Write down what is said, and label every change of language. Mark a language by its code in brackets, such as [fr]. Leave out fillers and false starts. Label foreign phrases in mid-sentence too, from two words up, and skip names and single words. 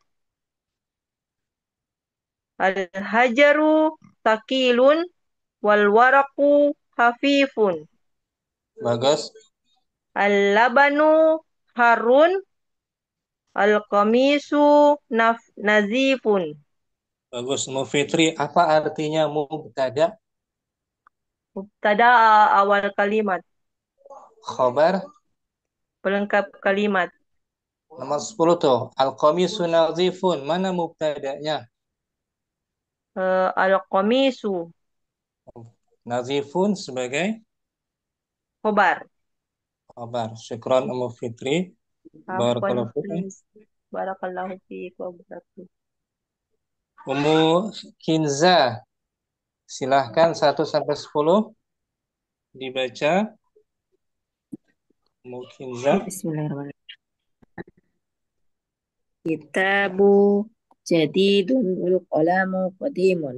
[ar] الحجر ثقيل والورق خفيف. [id] Bagus. [ar] اللبن حار. القميص نظيف. [id] Bagus Mufitri. Apa artinya mubtada? Mubtada awal kalimat. Khobar Pelengkap kalimat. nomor 10 tuh. [ar] القميص نظيف. [id] Mana mubtadanya? Al-qamisu Nazifun sebagai khobar. [ar] خبر. شكرا Mufitri. Afwan, بارك الله فيكم. please. بارك الله فيك وبركاته. Ummu Kinza. [id] Silahkan 1 sampai 10 dibaca. Ummu Kinza. [ar] بسم الله الرحمن الرحيم. كتاب جديد والقلم قديم.